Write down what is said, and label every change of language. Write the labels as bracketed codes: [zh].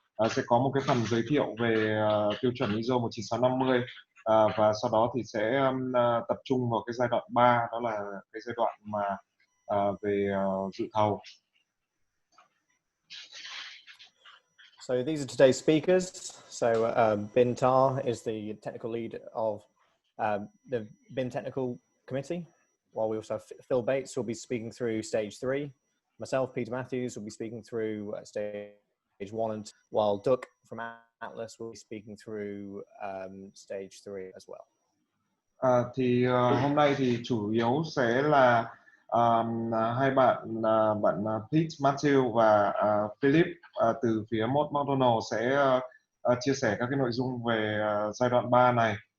[vi] Sẽ có một cái phần giới thiệu về tiêu chuẩn ISO 19650 và sau đó thì sẽ tập trung vào cái giai đoạn 3, đó là cái giai đoạn mà về dự thầu. [en] So these are today's speakers. So Bin Tar is the technical lead of the BIM Technical Committee, while we also have Phil Bates will be speaking through stage 3. Myself, Peter Matthews, will be speaking through stage 1, and while Duck from Atlas will be speaking through stage 3 as well. [vi] Thì hôm nay thì chủ yếu sẽ là hai bạn Pete Matthew và Philip từ phía McDonald sẽ chia sẻ các cái nội dung về giai đoạn 3 này.